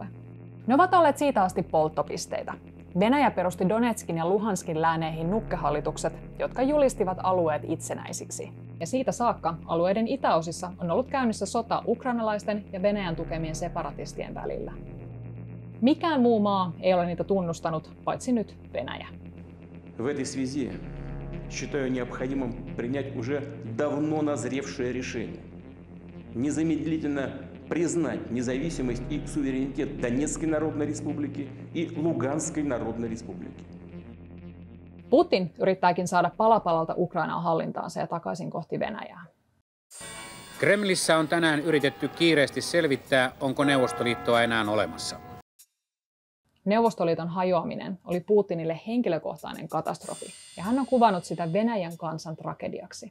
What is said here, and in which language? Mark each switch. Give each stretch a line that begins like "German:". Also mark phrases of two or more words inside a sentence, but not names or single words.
Finnish: Ne ovat olleet siitä asti polttopisteitä. Venäjä perusti Donetskin ja Luhanskin lääneihin nukkehallitukset, jotka julistivat alueet itsenäisiksi. Ja siitä saakka alueiden itäosissa on ollut käynnissä sota ukrainalaisten ja Venäjän tukemien separatistien välillä. Mikään muu maa ei ole niitä tunnustanut, paitsi nyt Venäjä.
Russian: В этой связи считаю необходимым принять уже давно назревшее решение. Незамедлительно признать независимость и суверенитет Донецкой Народной Республики и Луганской Народной Республики.
Finnish: Putin yrittääkin saada pala palalta Ukrainaa hallintaansa ja takaisin kohti Venäjää. Kremlissä on tänään yritetty kiireesti selvittää, onko Neuvostoliittoa enää olemassa. Neuvostoliiton hajoaminen oli Putinille henkilökohtainen katastrofi, ja hän on kuvannut sitä Venäjän kansan tragediaksi.